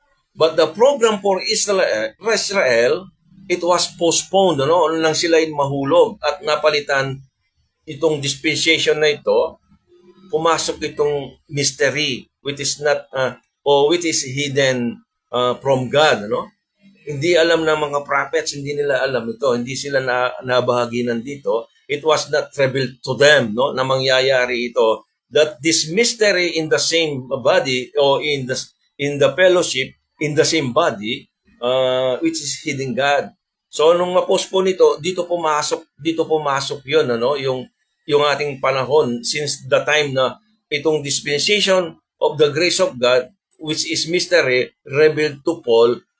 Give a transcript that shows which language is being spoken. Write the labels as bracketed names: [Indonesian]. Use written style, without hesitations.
[English] But the program for Israel, it was postponed, ano? [Filipino] Nang sila mahulog at napalitan itong dispensation na ito, pumasok itong mystery, which is not, [English] which is hidden from God, [Filipino] ano? Hindi alam ng mga prophets, hindi nila alam ito, hindi sila nabahaginan dito. [English] It was not revealed to them, no, [Filipino] na mangyayari ito, [English] that this mystery in the same body or in the fellowship in the same body, which is hidden God. [Filipino] So nung ma-postpone ito, dito pumasok 'yon, ano, yung ating panahon [English] since the time na itong dispensation of the grace of God, which is mystery, revealed to Paul.